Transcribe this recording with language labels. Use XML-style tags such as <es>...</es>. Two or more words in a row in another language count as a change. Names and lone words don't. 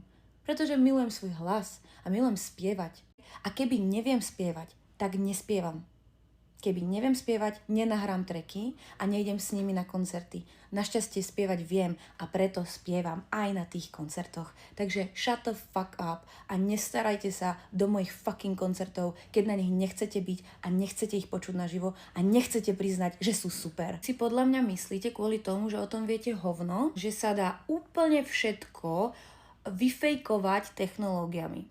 <sk>Pretože milujem svoj hlas a milujem spievať. A keby neviem spievať, tak nespievam. Keby neviem spievať, nenahrám tracky a nejdem s nimi na koncerty. Našťastie spievať viem a preto spievam aj na tých koncertoch. Takže</sk> <en>shut the fuck up</en> <sk>a nestarajte sa do mojich fucking koncertov, keď na nich nechcete byť a nechcete ich počuť naživo a nechcete priznať, že sú super. Si podľa mňa myslíte kvôli tomu, že o tom viete hovno, že sa dá úplne všetko vyfejkovať technológiami.</sk>